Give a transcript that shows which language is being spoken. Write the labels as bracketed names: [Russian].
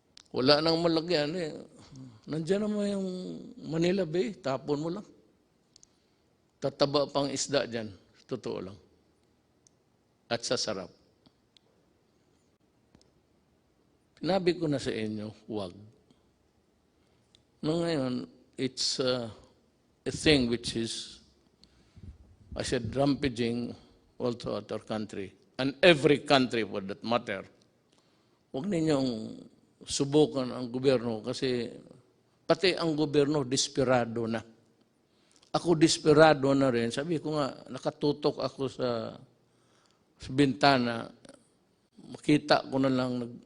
[Filipino] Wala nang malagyan eh. Nandiyan naman yung Manila Bay, tapon mo lang. Tataba pang isda dyan, totoo lang. At sasarap. Sinabi ko na sa inyo, huwag. [English] No, [Filipino] ngayon, [English] it's a thing which is, I said, rampaging all throughout our country. And every country for that matter. [Filipino] Huwag ninyong subukan ang gobyerno kasi pati ang gobyerno desperado na. Ako desperado na rin. Sabi ko nga, nakatutok ako sa bintana. Makita ko na lang.